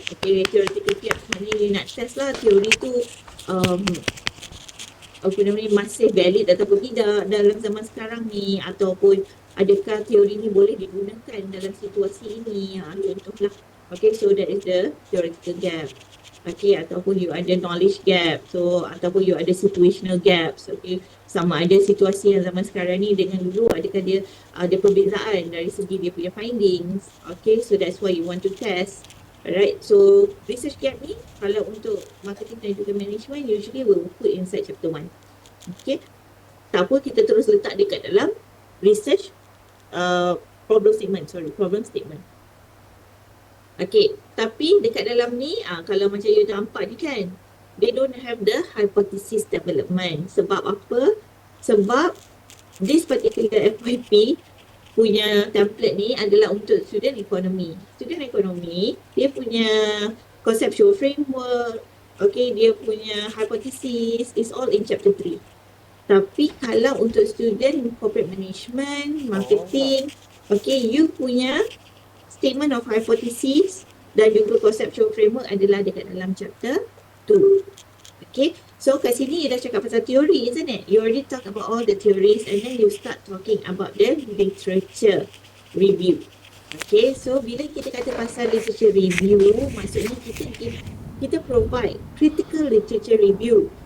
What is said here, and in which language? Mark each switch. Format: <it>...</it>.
<ms>Okay, theoretical gap maknanya you nak test lah teori tu apa nama ni, masih valid ataupun tidak dalam zaman sekarang ni, ataupun adakah teori ni boleh digunakan dalam situasi ini, contohlah.</ms> <en>Okay, so that is the theoretical gap.</en> <ms>Okay, ataupun you ada knowledge gap, so ataupun you ada situational gaps. Okay, sama ada situasi yang zaman sekarang ni dengan dulu, adakah dia ada perbezaan dari segi dia punya findings.</ms> <en>Okay, so that's why you want to test. Alright, so research gap ni kalau untuk marketing</en> <ms>dan juga</ms> <en>management usually will put inside chapter 1.</en> <ms>Okay, tak apa, kita terus letak dekat dalam research problem statement. Okay, tapi dekat dalam ni, kalau macam you nampak ni kan,</ms> <en>they don't have the hypothesis development.</en> <ms>Sebab apa? Sebab this particular FYP punya template ni adalah untuk student economy.</ms> <en>Student economy, dia punya conceptual framework, okay, dia punya hypothesis is all in chapter 3.</en> <ms>Tapi kalau untuk student corporate management, marketing, okay, you punya statement of hypothesis dan juga conceptual framework adalah dekat dalam chapter 2.</ms> <en>Okay, so</en> <ms>kat sini you dah cakap pasal teori,</ms> <en>isn't it? You already talk about all the theories and then you start talking about the literature review.</en> <ms>Okay, so bila kita kata pasal literature review, maksudnya kita provide critical literature review.</ms>